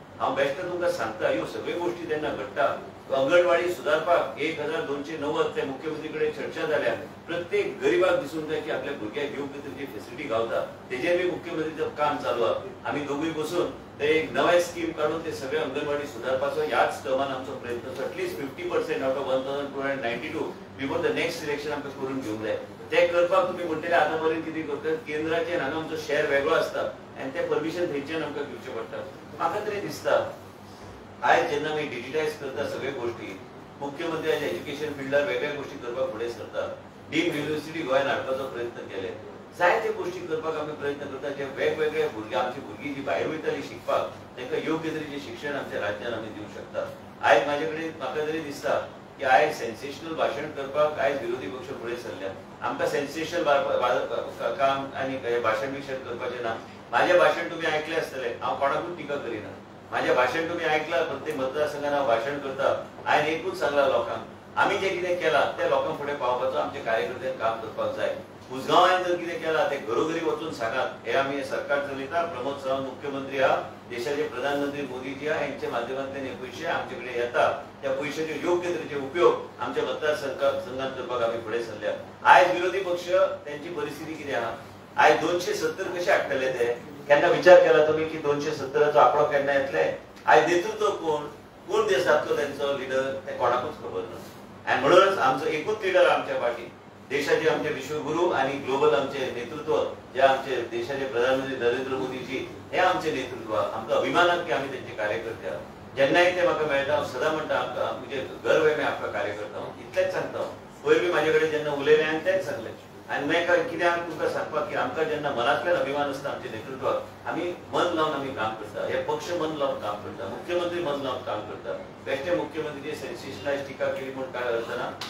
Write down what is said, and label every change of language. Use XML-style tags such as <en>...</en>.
<kok>हांव बेश्ट तुमकां सांगता ह्यो सगळ्यो गोष्टी तेन्ना घडटा. अंगणवाडी सुधारपाक 1290 ते मुख्यमंत्री कडेन चर्चा जाल्या. प्रत्येक गरीबाक दिसून जाय की आपल्या भुरग्याक योग्य तरेची फेसिलिटी गावता तेजेर बी मुख्यमंत्रीचं काम चालू आहा. आमी दोगूय बसून ते एक नवे स्कीम काढून ते सगळे अंगणवाडी सुधारपाचो ह्याच टर्मान आमचो प्रयत्न.</kok> <en>at least 50% out of 1292 before the next election</en> <kok>आमकां करून घेवंक जाय. ते करपाक तुमी म्हणटले आतां पर्यंत कितें करतात केंद्राचेर हांगा आमचो शेअर वेगळो आसता आनी ते परमिशन थंयच्यान आमकां घेवचें पडटा. म्हाका तरी दिसता आयज जेन्ना आमी डिजिटायज करता सगळे गोष्टी मुख्यमंत्र्याच्या एज्युकेशन फिल्डार वेगळ्या गोष्टी करपाक फुडें सरता. डीम्ड युनिव्हर्सिटी गोंयान हाडपाचो प्रयत्न केले. जायते गोष्टी करपाक आमी प्रयत्न करता जे वेगवेगळे भुरगे आमची भुरगीं जी भायर वयतालीं शिकपाक तांकां योग्य तरेचें शिक्षण आमच्या राज्यान आमी दिवंक शकता. आयज म्हाजे कडेन म्हाका तरी दिसता की आयज सेन्सेशनल भाशण करपाक आयज विरोधी पक्ष फुडें सरल्या. आमकां सेन्सेशनल काम आनी भाशण बिशण करपाचें ना. म्हाजें भाशण तुमी आयकलें आसतलें. हांव कोणाकूच टिका करिना. म्हाजें भाशण तुमी आयकलां प्रत्येक मतदारसंघान हांव भाशण करता. हांवें एकूच सांगलां लोकांक आम्ही जे कितें केला ते लोकांक फुडें पावपाचो आमचे कार्यकर्ते काम करपाक जाय. उजगांवान जर कितें केला ते घरोघरी वचून सांगात. हे आम्ही सरकार चलयता. प्रमोद सावंत मुख्यमंत्री आहा, देशाचे प्रधानमंत्री मोदीजी आहा, यांच्या माध्यमांतल्यान हे पयशे आमचे कडेन येता. त्या पयशांचे योग्य तरेचे उपयोग आमच्या मतदारसंघात करपाक आमी फुडें सरल्या. आयज विरोधी पक्ष त्यांची परिस्थिती कितें आहा? आयज 270 कशे हाडटले ते? केन्ना विचार केला तुम्ही की 270चो आंकडो केन्ना येतले? आयज नेतृत्व कोण देश जातलो त्यांचो लिडर ते कोणाकूच खबर ना. आणि म्हणूनच आमचो एकूच लिडर आमच्या पाठी, देशाचे आमचे विश्वगुरू आणि ग्लोबल आमचे नेतृत्व जे आमचे देशाचे प्रधानमंत्री नरेंद्र मोदीजी हे आमचे नेतृत्व. आमकां अभिमानान की आमी तेंचे कार्यकर्ते आहात. जेन्नाय ते म्हाका मेळटा हांव सदां म्हणटा आमकां म्हणजे गर्व आहे आमकां कार्यकर्ता. इतलेंच सांगता हांव. पयर बी म्हाजे कडेन जेन्ना उलयलें हांवें तेंच सांगलें. आनी मागीर कित्याक तुमकां सांगपाक की आमकां जेन्ना मनांतल्यान अभिमान आसता आमच्या नेतृत्वाक, आमी मन लावन आमी काम करता. हे पक्ष मन लावन काम करता, मुख्यमंत्री मन लावन काम करता. बेश्टे मुख्यमंत्रीचे सेन्सेशनलायज टिका केली म्हूण काय अर्थ ना.</kok>